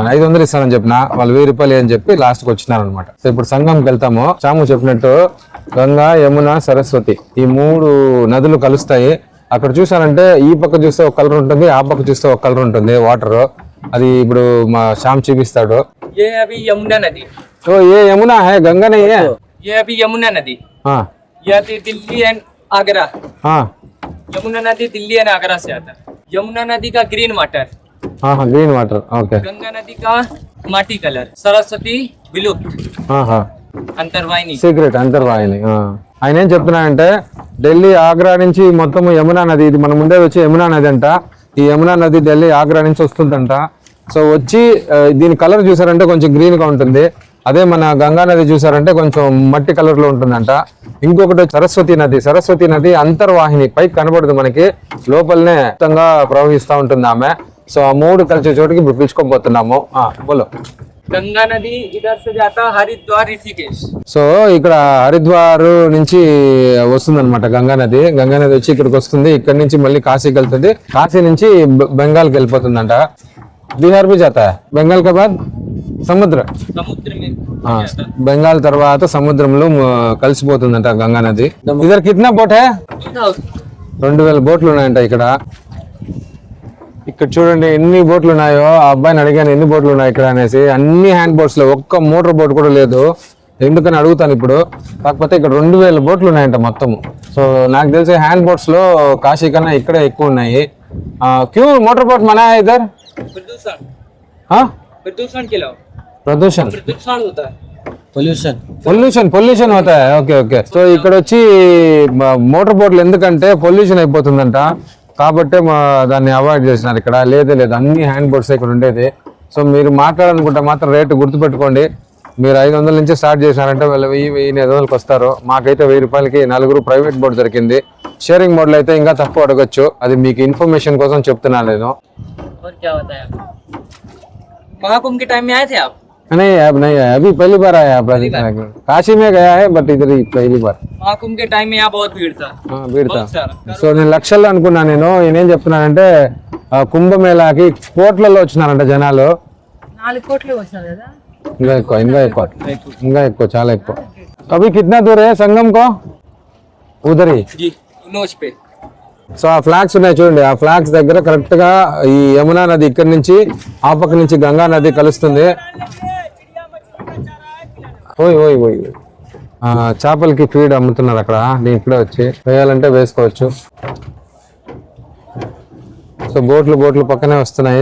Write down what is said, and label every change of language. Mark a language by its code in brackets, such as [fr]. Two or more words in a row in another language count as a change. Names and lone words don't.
[te] 500 ఇస్తానని చెప్పిన వాళ్ళు 1,000 రూపాయలు అని చెప్పి లాస్ట్ కి వచ్చినారు అనమాట. సో ఇప్పుడు సంగంకి వెళ్తాము. చాము చెప్పినట్టు గంగా, యమున, సరస్వతి ఈ 3 నదులు కలుస్తాయి. అక్కడ చూసారంటే ఈ పక్క చూస్తే ఒక కలర్ ఉంటుంది, ఆ పక్క చూస్తే ఒక కలర్ ఉంటుంది వాటర్. అది ఇప్పుడు మా శ్యామ్ చూపిస్తాడు. [hi] यमुना नदी. तो ये यमुना है, गंगा नहीं है. ये अभी यमुना नदी. हाँ ये आती दिल्ली एंड आगरा. हाँ यमुना नदी दिल्ली एंड आगरा से आता है. यमुना नदी का [en] green water. [hi] हाँ [en] green water. okay. [hi] गंगा नदी का माटी कलर. सरस्वती ब्लू. [te] అంతర్వాహిని సీక్రెట్ అంతర్వాహిని. ఆయన ఏం చెప్తున్నానంటే ఢిల్లీ ఆగ్రా నుంచి మొత్తం యమునా నది, ఇది మన ముందే వచ్చి యమునా నది అంట. ఈ యమునా నది ఢిల్లీ ఆగ్రా నుంచి వస్తుందంట. సో వచ్చి దీని కలర్ చూసారంటే కొంచెం గ్రీన్ గా ఉంటుంది. అదే మన గంగా నది చూసారంటే కొంచెం మట్టి కలర్ లో ఉంటుందంట. ఇంకొకటి సరస్వతి నది. సరస్వతి నది అంతర్వాహిని, పైకి కనబడదు మనకి, లోపలనే మొత్తంగా ప్రవహిస్తూ ఉంటుంది ఆమె. సో ఆ 3 కలిసే చోటుకి ఇప్పుడు పిలుచుకోబోతున్నాము. బోలో. [hi] गंगा नदी इधर से जाता हरिद्वार ऋषिकेश. [te] సో ఇక్కడ హరిద్వార్ నుంచి వస్తుంది అనమాట గంగా నది. గంగా నది వచ్చి ఇక్కడికి వస్తుంది. ఇక్కడ నుంచి మళ్ళీ కాశీకి వెళ్తుంది. కాశీ నుంచి బెంగాల్కి వెళ్ళిపోతుందంట. బీహార్ [hi] भी जाता है. [te] బెంగాల్ [hi] के बाद [te] సముద్ర బెంగాల్ తర్వాత సముద్రంలో కలిసిపోతుందంట గంగా నది. [hi] इधर कितना बोट है? [te] 2,000 బోట్లు ఉన్నాయంట ఇక్కడ. ఇక్కడ చూడండి ఎన్ని బోట్లు ఉన్నాయో. ఆ అబ్బాయిని అడిగాను ఎన్ని బోట్లు ఉన్నాయి ఇక్కడ అనేసి. అన్ని [en] hand boats [te] లో ఒక్క [en] motor boat [te] కూడా లేదు. ఎందుకని అడుగుతాను ఇప్పుడు. కాకపోతే ఇక్కడ 2000 బోట్లు ఉన్నాయంట మొత్తము. సో నాకు తెలిసి [en] hand boats [te] లో కాశీ కన్నా ఇక్కడే ఎక్కువ ఉన్నాయి. [hi] क्यों मोटर बोट मना है इधर? प्रदूषण [te] పొల్యూషన్ అవుతాయి. ఓకే ఓకే. సో ఇక్కడ వచ్చి మోటార్ బోట్లు ఎందుకంటే పొల్యూషన్ అయిపోతుందంట, కాబట్టి దాన్ని అవాయిడ్ చేసినారు ఇక్కడ. లేదు అన్ని [en] hand boats [te] ఇక్కడ ఉండేది. సో మీరు మాట్లాడాలనుకుంటే మాత్రం రేటు గుర్తుపెట్టుకోండి. మీరు 500 నుంచి స్టార్ట్ చేసినారంటే వాళ్ళు 1000-1500కి వస్తారు. మాకైతే 1000 రూపాయలకి 4 [en] private boat [te] దొరికింది. షేరింగ్ మోడ్లో అయితే ఇంకా తక్కువ అడగచ్చు. అది మీకు ఇన్ఫర్మేషన్ కోసం చెప్తున్నాను నేను. [hi] महाकुंभ के टाइम में आए थे आप? नहीं अब नहीं आया, अभी पहली बार आया. काशी में गया है बट इधर ही पहली बार. महाकुंभ के टाइम में यहाँ बहुत भीड़ था. भीड़ था. [te] సో నేను లక్షల్లో అనుకున్నా. నేను ఈయనేం చెప్తున్నానంటే కుంభమేళాకి కోట్లలో వచ్చినారంట జనాలు. 4 కోట్లు వచ్చినారు కదా. ఇంకా ఎక్కువ చాలా ఎక్కువ. అవి [hi] कितना दूर है संगम को? उधर ही जी नोच पे. [te] సో ఆ ఫ్లాగ్స్ ఉన్నాయి చూడండి. ఆ ఫ్లాగ్స్ దగ్గర కరెక్ట్ గా ఈ యమునా నది ఇక్కడి నుంచి ఆ పక్క నుంచి గంగా నది కలుస్తుంది. ఓయ్ చేపలకి ఫీడ్ అమ్ముతున్నారు అక్కడ. నేను ఇక్కడే వచ్చి వేయాలంటే వేసుకోవచ్చు. సో బోట్లు పక్కనే వస్తున్నాయి.